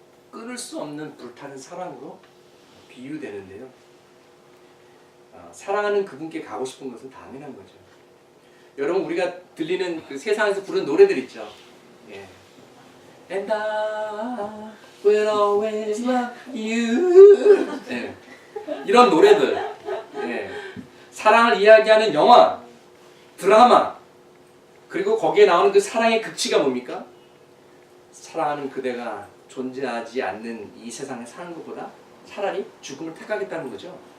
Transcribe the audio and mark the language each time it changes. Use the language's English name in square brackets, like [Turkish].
[Korean] 끊을 수 없는 불타는 사랑으로 비유되는데요. 사랑하는 그분께 가고 싶은 것은 당연한 거죠. 여러분 우리가 들리는 그 세상에서 부르는 노래들 있죠. [English] And I will always love you. [Korean] 이런 노래들, 사랑을 이야기하는 영화, 드라마, 그리고 거기에 나오는 그 사랑의 극치가 뭡니까? 사랑하는 그대가 존재하지 않는 이 세상에 사는 것보다 차라리 죽음을 택하겠다는 거죠.